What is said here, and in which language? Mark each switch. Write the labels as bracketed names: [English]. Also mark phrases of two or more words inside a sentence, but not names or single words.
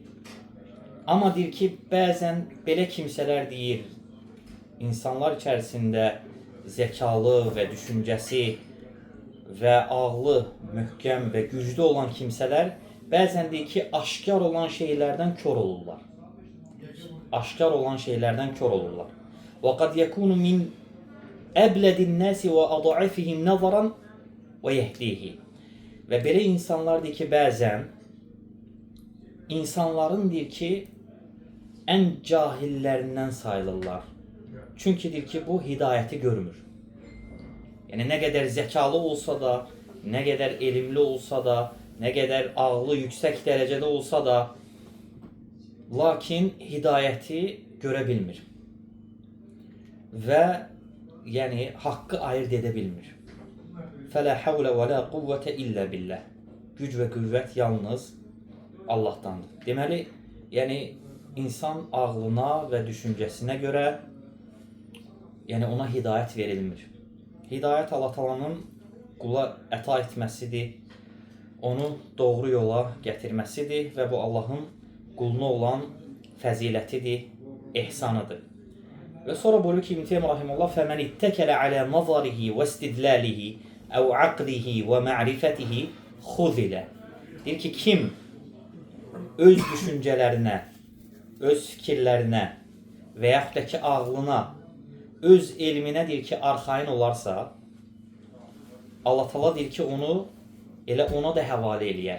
[Azerbaijani] Amma deyir ki, bəzən belə kimsələr deyir, insanlar içərisində zəkalı və düşüncəsi və ağlı möhkəm və güclü olan kimsələr bəzən deyir ki, aşkar olan şeylərdən kör olurlar. Aşkar olan şeylərdən kör olurlar. [Arabic] وَقَدْ يَكُونُ مِنْ أَبْلَدِ النَّاسِ وَأَضَعِفِهِمْ نَظَرًا وَيَهْدِيهِ. [Azerbaijani] Və belə insanlar deyir ki, bəzən insanların deyir ki, ən cahillərindən sayılırlar. Çünki deyir ki, bu hidayəti görmür. Yəni, nə qədər zəkalı olsa da, nə qədər elmli olsa da, nə qədər ağlı yüksək dərəcədə olsa da, lakin hidayəti görə bilmir. Və haqqı ayırt edə bilmir. [Arabic] فَلَا حَوْلَ وَلَا قُوَّةَ إِلَّا بِاللَّهِ. [Azerbaijani] Güc və qüvvət yalnız Allahdandır. Deməli, insan ağlına və düşüncəsinə görə ona hidayət verilmir. Hidayət Allah Taala'nın qula əta etməsidir, onu doğru yola gətirməsidir və bu Allahın quluna olan fəzilətidir, ehsanıdır. Və sonra buyurur ki, İbn Teymiyyə rahimehullah, [Arabic] فَمَنْ اتَّكَلَ عَلَى نَظَرِهِ وَاسْتِدْلَالِهِ أَوْ عَقْلِهِ وَمَعْرِفَتِهِ خُذِلَ. [Azerbaijani] Deyir ki, kim öz düşüncələrinə, öz fikirlərinə və yaxud da ki, ağlına, öz elminə deyir ki, arxain olarsa, Allah Taala deyir ki, onu elə ona da həvalə eləyər.